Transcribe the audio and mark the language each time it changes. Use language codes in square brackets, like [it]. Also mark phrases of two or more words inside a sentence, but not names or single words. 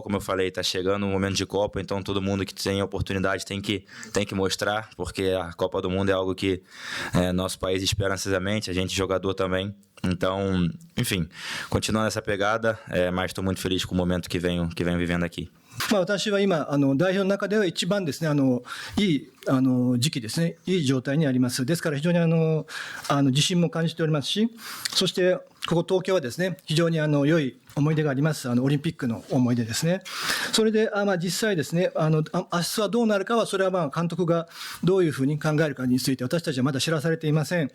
[pt] Como eu falei, está chegando um momento de Copa, então todo mundo que tem a oportunidade tem que mostrar, porque a Copa do Mundo é algo que nosso país espera ansiosamente, a gente jogador também. Então, enfim, continuando essa pegada, mas estou muito feliz com o momento que venho vivendo aqui. [ja] 私は今代表の中では一番ですね、いい時期ですね、いい状態にあります。ですから非常に自信も感じておりますし、そしてここ東京はですね、非常に良い思い出があります。オリンピックの思い出ですね。それで実際ですね、明日はどうなるかは、それは監督がどういうふうに考えるかについて私たちはまだ知らされていません。